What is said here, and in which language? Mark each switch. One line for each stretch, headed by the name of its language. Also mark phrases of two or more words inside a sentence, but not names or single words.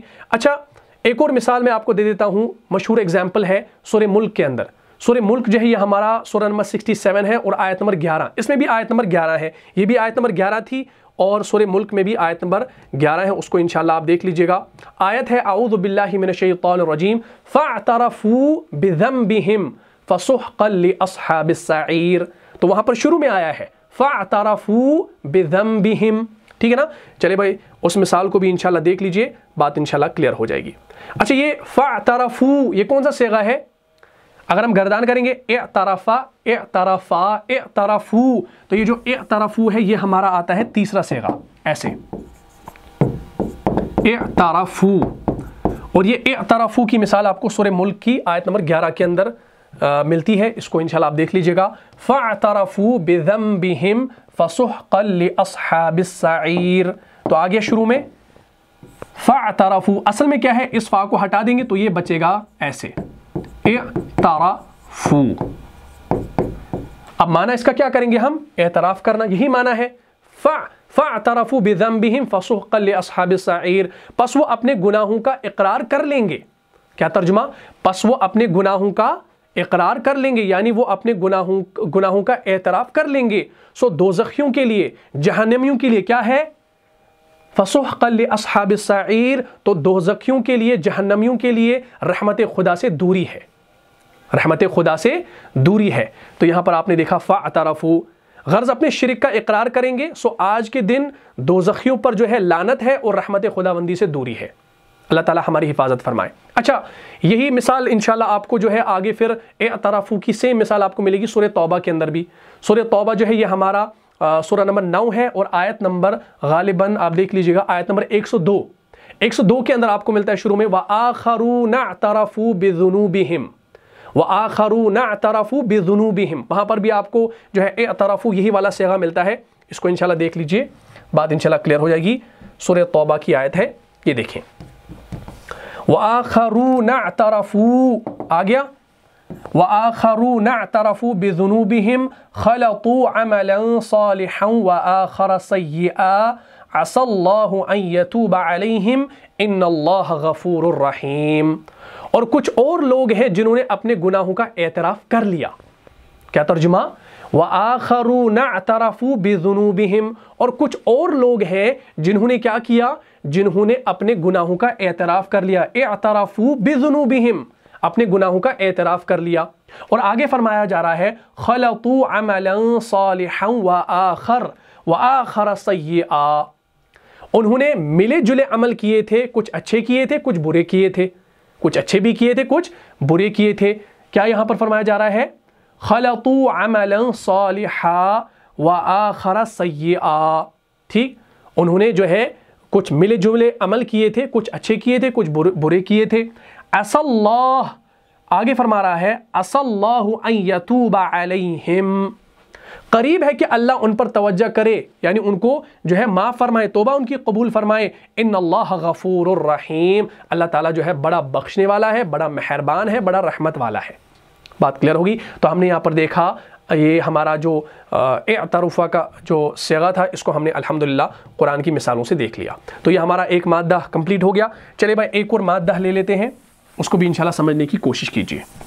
Urdu: اچھا، ایک اور مثال میں آپ کو دے دیتا ہوں، مشہور اگزامپل ہے سورہ ملک کے اندر۔ سورہ ملک جو ہے یہ ہمارا سورہ نمبر 67 ہے اور آیت نمبر 11، اس میں بھی آیت نمبر 11 ہے، یہ بھی آیت نمبر 11 تھی، اور سورہ ملک میں بھی آیت نمبر 11 ہے، اس کو انشاءاللہ آپ دیکھ لیجئے گا۔ آیت ہے
Arabic: اعوذ باللہ من الشیطان الرجیم، فاعترفوا بذنبہم فسحقا لاصحاب السعیر۔
Urdu: تو وہاں پر شروع میں آیا ہے
Arabic: فاعترفوا بذنبہم،
Urdu: ٹھیک ہے نا؟ چلے بھائی اس مثال کو بھی انشاءاللہ دیکھ لیجئے، بات انشاءاللہ کلیئر ہو جائے گی۔ اچھا، یہ فاعترفوا یہ کون سا صیغہ ہے؟ اگر ہم گردان کریں گے
Arabic: اعترفا اعترفا اعترفو،
Urdu: تو یہ جو اعترفو ہے یہ ہمارا آتا ہے تیسرا صیغہ، ایسے اعترفو۔ اور یہ اعترفو کی مثال آپ کو سورہ ملک کی آیت نمبر 11 کے اندر ملتی ہے، اس کو انشاءاللہ آپ دیکھ لیجئے گا۔
Arabic: فاعترفوا بذنبہم فسحقا لاصحاب السعیر۔
Urdu: تو آگے شروع میں فاعترفوا، اصل میں کیا ہے؟ اس فا کو ہٹا دیں گے تو یہ بچے گا ایسے اعترفو۔ اب معنی اس کا کیا کریں گے ہم؟ اعتراف کرنا، یہی معنی ہے
Arabic: فاعترفوا بذنبہم فسحقا لاصحاب السعیر،
Urdu: پس وہ اپنے گناہوں کا اقرار کر لیں گے۔ کیا ترجمہ؟ پس وہ اپنے گناہوں کا اقرار کر لیں گے، یعنی وہ اپنے گناہوں کا اعتراف کر لیں گے۔ سو دوزخیوں کے لیے، جہنمیوں کے لیے کیا ہے؟
Arabic: فسحقا لاصحاب السعیر۔
Urdu: تو دوزخیوں کے لیے، جہنمیوں کے لیے رحمت خدا سے دوری ہے، رحمت خدا سے دوری ہے۔ تو یہاں پر آپ نے دیکھا فاعترفوا، غرض اپنے شرک کا اقرار کریں گے، سو آج کے دن دوزخیوں پر جو ہے لعنت ہے اور رحمت خداوندی سے دوری ہے۔ اللہ تعالی ہماری حفاظت فرمائے۔ اچھا، یہی مثال انشاءاللہ آپ کو جو ہے آگے پھر اعترفوا کی سیم مثال آپ کو ملے گی سورہ توبہ کے اندر بھی۔ سورہ توبہ جو ہے یہ ہمارا سورہ نمبر 9 ہے اور آیت نمبر غالباً آپ دیکھ لیجیے گا آیت نمبر 102 کے اندر آپ کو ملتا ہے شروع میں
Arabic: وآخرون اعترفوا بذنوبهم، وآخرون اعترفوا بذنوبهم,
Urdu: وہاں پر بھی آپ کو جو ہے اعترفوا یہی والا صیغہ ملتا ہے. اس کو ان شاء اللہ دیکھ لیجیے، بات ان شاء اللہ کلیئر ہو جائے گی. سورہ توبہ کی آیت ہے، یہ دیکھیں
Arabic: وآخرون اعترفوا
Urdu: آ گیا,
Arabic: وآخرون اعترفوا بذنوبهم خلطوا عملا صالحا وآخر سيئا عسى الله أن يتوب عليهم إن الله غفور رحيم.
Urdu: اور کچھ اور لوگ ہیں جنہوں نے اپنے گناہوں کا اعتراف کر لیا. کیا ترجمہ?
Arabic: وآخرون اعترفوا بذنوبهم,
Urdu: اور کچھ اور لوگ ہیں جنہوں نے کیا کیا، جنہوں نے اپنے گناہوں کا اعتراف کر لیا.
Arabic: اعترفوا بذنوبهم,
Urdu: اپنے گناہوں کا اعتراف کر لیا. اور آگے فرمایا جا رہا ہے
Arabic: خلطوا عملا صالحا وآخر سيئا,
Urdu: انہوں نے ملے جلے عمل کیے تھے، کچھ اچھے کیے تھے کچھ برے کیے تھے، کچھ اچھے بھی کیے تھے کچھ برے کیے تھے. کیا یہاں پر فرمایا جا رہا ہے
Arabic: خلطوا عملا صالحا وآخر سيئا,
Urdu: ٹھیک، انہوں نے جو ہے کچھ ملے جلے عمل کیے تھے، کچھ اچھے کیے تھے کچھ برے کیے تھے.
Arabic: असल्लाह,
Urdu: آگے فرما رہا ہے
Arabic: عسى الله أن يتوب عليهم,
Urdu: قریب ہے کہ اللہ ان پر توجہ کرے، یعنی ان کو جو ہے معاف فرمائے، توبہ ان کی قبول فرمائے.
Arabic: إن الله غفور رحيم,
Urdu: اللہ تعالیٰ جو ہے بڑا بخشنے والا ہے، بڑا مہربان ہے، بڑا رحمت والا ہے. بات کلیئر ہوگی. تو ہم نے یہاں پر دیکھا یہ ہمارا جو اعترفوا کا جو صیغہ تھا، اس کو ہم نے الحمدللہ قرآن کی مثالوں سے دیکھ لیا. تو یہ ہمارا ایک مادہ کمپلیٹ ہو گیا۔ چلے بھائی ایک اور مادہ لے لیتے ہیں، اس کو بھی ان شاء اللہ سمجھنے کی کوشش کیجیے.